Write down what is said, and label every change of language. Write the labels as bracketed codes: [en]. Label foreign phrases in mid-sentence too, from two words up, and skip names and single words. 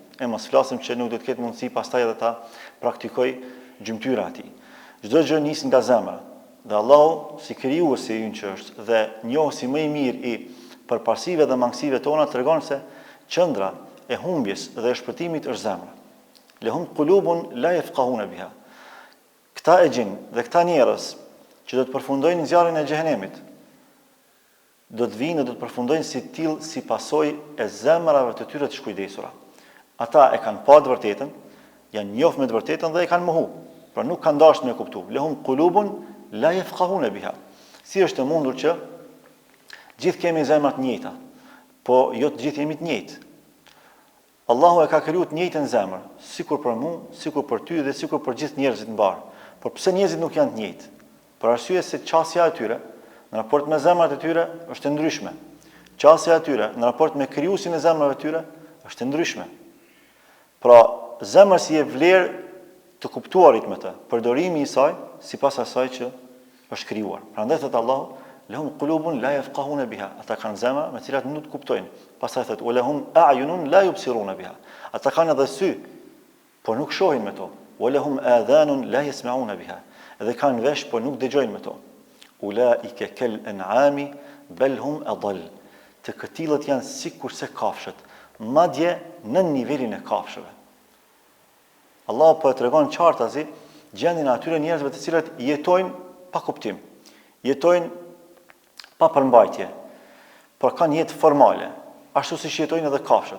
[sq] E mos flasim që nuk do të ketë mundësi pastaj edhe ta praktikoj gjymtyra e tij. Çdo gjë nis nga zemra. Dhe Allahu, si krijuesi i ynë që është dhe njohësi më i mirë i përparësive dhe mangësive tona, tregon se qendra e humbjes dhe e shpëtimit është zemra. [ar] لهم قلوب لا يفقهون بها. [sq] Këta e gjin dhe këta njerëz që do të përfundojnë në zjarrin e xhehenemit, do të vinë dhe do të përfundojnë si tillë si pasojë e zemrave të tyre të shkujdesura. Ata e kanë pa të vërtetën, janë njohur me të vërtetën dhe e kanë mohu. Pra nuk kanë dashur me kuptu. [ar] لهم قلوب لا يفقهون بها. [sq] Si është e mundur që gjithë kemi zemra të njëjta, po jo të gjithë jemi të njëjtë. Allahu e ka krijuar të njëjtën zemër, sikur për mua, sikur për ty dhe sikur për gjithë njerëzit mbar. Por pse njerëzit nuk janë të njëjtë? Për arsye se qasja e tyre në raport me zemrat e tyre është e ndryshme. Qasja e tyre në raport me krijuesin e zemrave të tyre është e ndryshme. Pra, zemra si e vlerë të kuptuarit me të, përdorimi i saj sipas asaj që është krijuar. Prandaj thot Allahu: [ar] "لهم قلوب لا يفقهون بها." [sq] Ata kanë zemra me të cilat nuk kuptojnë. Pastaj thot: [ar] "ولهم أعين لا يبصرون بها." [sq] Ata kanë edhe sy, por nuk shohin me to. [ar] "ولهم آذان لا يسمعون بها." [sq] Edhe kanë vesh, por nuk dëgjojnë me to. [ar] "أولئك كالأنعام بل هم أضل." [sq] Të këtillët janë sikurse kafshët, madje në nivelin e kafshëve. Allah po e tregon qartazi gjendjen e atyre njerëzve të cilët jetojnë pa kuptim, jetojnë pa përmbajtje, por kanë jetë formale, ashtu siç jetojnë edhe kafshët.